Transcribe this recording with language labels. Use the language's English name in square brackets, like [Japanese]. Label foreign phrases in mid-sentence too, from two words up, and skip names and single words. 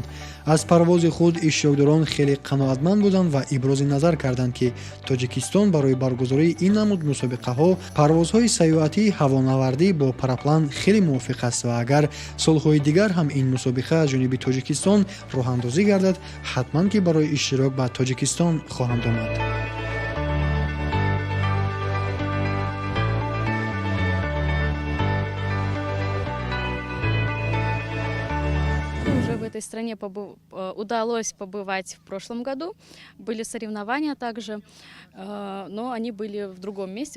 [Tajik] аз парвози худ иштирокдорон хеле қаноатманд буданд ва ибрози назар карданд ки тоҷикистон барои баргузории ин намуд мусобиқаҳо парвозҳои сайёҳатии ҳавонавардӣ бо параплан хеле мувофиқ аст ва агар солҳои дигар ҳам ин мусобиқа аз ҷониби тоҷикистон роҳандозӣ гардад, ҳатман ки барои иштирок ба тоҷикистон хоҳанд омад. [Russian] Уже в этой стране удалось побывать в прошлом году. Были соревнования также, но они были в другом месте.